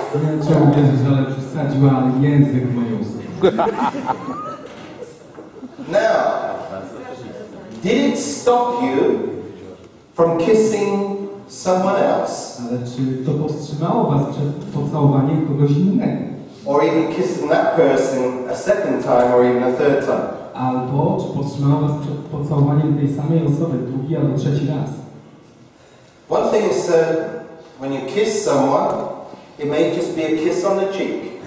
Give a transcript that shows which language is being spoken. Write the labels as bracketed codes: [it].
[pl] Nie wiem, czy uwierzyć, ale przesadziła język w moje usta. [en] Now, did it stop you from kissing someone else? [pl] Ale czy to powstrzymało was przed pocałowaniem kogoś innego? [en] Or even kissing that person a second time or even a third time? [pl] Albo czy powstrzymało was przed pocałowaniem tej samej osoby drugi albo trzeci raz? [en] One thing is when you kiss someone, it may just be a kiss on the cheek.